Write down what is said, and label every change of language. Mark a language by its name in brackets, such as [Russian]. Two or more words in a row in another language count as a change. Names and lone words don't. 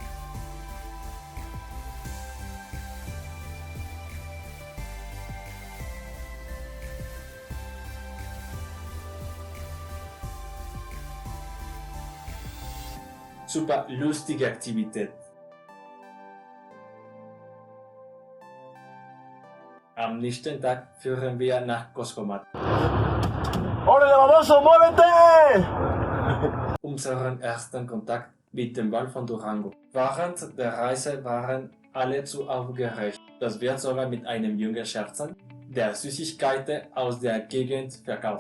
[German] Super lustige Aktivität. Am nächsten Tag führen wir nach Coscomat. [Spanish] ¡Órale, baboso, muévete! [German] Unseren ersten Kontakt mit dem Wald von Durango. Während der Reise waren alle zu aufgeregt, dass wir sogar mit einem Jungen scherzen, der Süßigkeiten aus der Gegend verkauft.